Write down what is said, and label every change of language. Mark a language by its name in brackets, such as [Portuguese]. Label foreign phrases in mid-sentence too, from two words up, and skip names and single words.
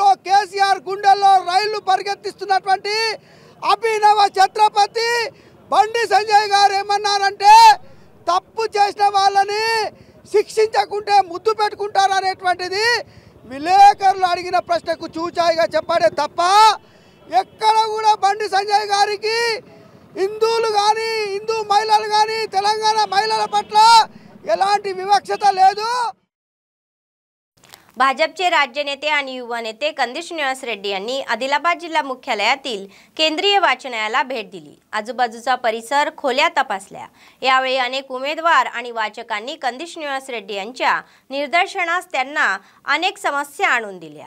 [Telugu] కేసీఆర్ గుండెల్లో రైళ్లు పరిగెత్తిస్తున్నటువంటి అభినవ ఛత్రపతి బండి సంజయ్ గారు ఏమన్నారంటే తప్పు చేసిన వాళ్ళని శిక్షించకుంటే ముద్దు పెట్టుకుంటారనేటువంటిది విలేకరులు అడిగిన ప్రశ్నకు చూచాయిగా చెప్పాడే తప్ప ఎక్కడ కూడా బండి సంజయ్ గారికి హిందువులు కానీ హిందూ మహిళలు కానీ తెలంగాణ మహిళల పట్ల ఎలాంటి వివక్షత లేదు। [Marathi] भाजपचे राज्य नेते आणि युवा नेते कंदी श्रीनिवास रेड्डी यांनी आदिलाबाद जिल्हा मुख्यालयातील केंद्रीय वाचनालयाला भेट दिली। आजूबाजूचा परिसर खोल्या तपासल्या। यावेळी अनेक उमेदवार आणि वाचकांनी कंदी श्रीनिवास रेड्डी यांच्या निदर्शनास त्यांना अनेक समस्या आणून दिल्या।